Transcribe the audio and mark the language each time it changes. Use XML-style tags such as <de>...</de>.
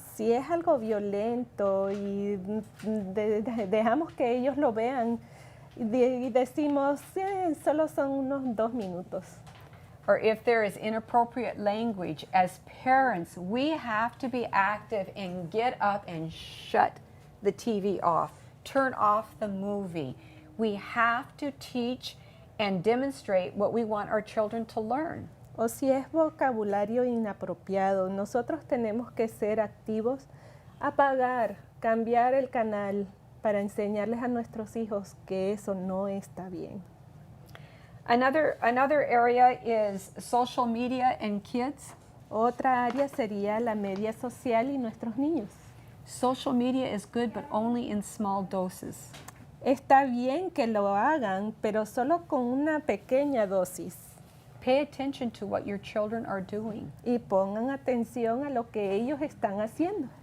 <es>Si es algo violento y dejamos que ellos lo vean y decimos, solo son unos 2 minutos.</es> <en>Or if there is inappropriate language, as parents, we have to be active and get up and shut the TV off, turn off the movie. We have to teach and demonstrate what we want our children to learn.</en> <es>O si es vocabulario inapropiado, nosotros tenemos que ser activos, apagar, cambiar el canal para enseñarles a nuestros hijos que eso no está bien.</es> <en>Another area is social media and kids.</en> <es>Otra área sería la media social y nuestros niños.</es> <en>Social media is good, but only in small doses.</en> <es>Está bien que lo hagan, pero solo con una pequeña dosis.</es> <en>Pay attention to what your children are doing.</en> <es>Y pongan atención a lo que ellos están haciendo.</es>